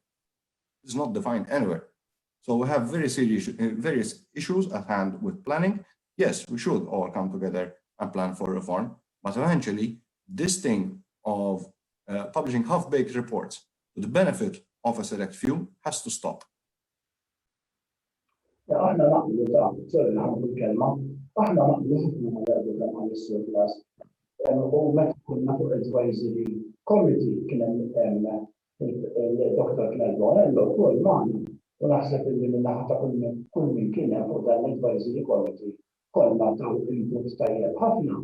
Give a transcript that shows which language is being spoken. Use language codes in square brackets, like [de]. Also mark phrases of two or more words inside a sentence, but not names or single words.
[en] It's not defined anywhere. So we have various issues at hand with planning. Yes, we should all come together and plan for reform, but eventually this thing of publishing half-baked reports to the benefit of a select few has to stop. [mt] aħna naqblu ta' sorry nħabbu l-kelma, aħna naqblu ħafna għal is-surplus. U meta kunna fuq [en] advisory committee [mt] kien hemm il-Dr. Bonnello wkoll magħna u naħseb li minnaħa ta' kull min kien hemm fuq dan l- [en] advisory committee [mt] kollha taw input tajjeb ħafna.